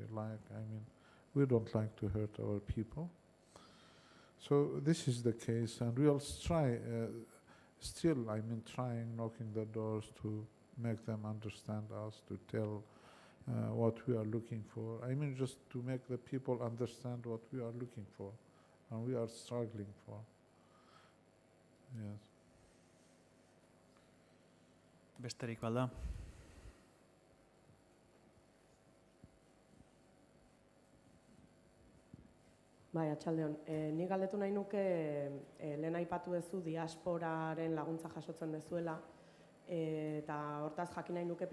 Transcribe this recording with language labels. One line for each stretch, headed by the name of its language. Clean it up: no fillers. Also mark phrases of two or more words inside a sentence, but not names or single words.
English: We don't like to hurt our people. So this is the case, and we'll try, still, I mean, trying, knocking the doors to make them understand us, to tell what we are looking for. I mean, just to make the people understand what we are looking for, and we are struggling for. Yes.
Basque: Besterik balda. Bai, atxaldeon. Ni galdetu nahi nuke, lehen aipatu duzu diasporaren laguntza jasotzen dezuela, eta hortaz jakin nahi nuke